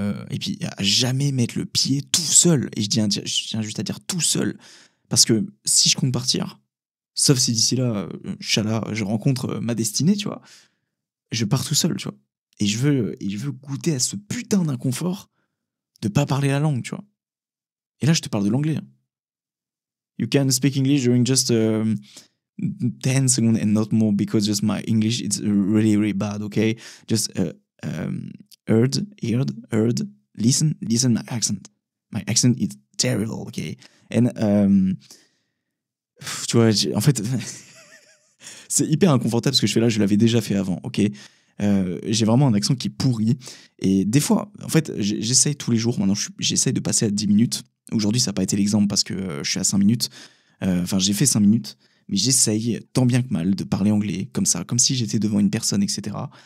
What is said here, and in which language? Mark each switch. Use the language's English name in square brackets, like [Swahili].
[French] Et puis, à jamais mettre le pied tout seul. Et je tiens juste à dire tout seul. Parce que si je compte partir, sauf si d'ici là, Inch'Allah, je rencontre ma destinée, tu vois, je pars tout seul, tu vois. Et je veux goûter à ce putain d'inconfort de pas parler la langue, tu vois. Et là, je te parle de l'anglais, hein. [English] You can speak English during just 10 seconds and not more because just my English is really, really bad, okay? Just heard, listen my accent. My accent is terrible, okay? [French] And, tu vois, en fait, c'est hyper inconfortable ce que je fais là, je l'avais déjà fait avant, ok? J'ai vraiment un accent qui est pourri. Et des fois, en fait, j'essaye tous les jours, maintenant j'essaye de passer à 10 minutes. Aujourd'hui, ça n'a pas été l'exemple parce que je suis à 5 minutes. Enfin, j'ai fait 5 minutes, mais j'essaye tant bien que mal de parler anglais, comme ça, comme si j'étais devant une personne, etc.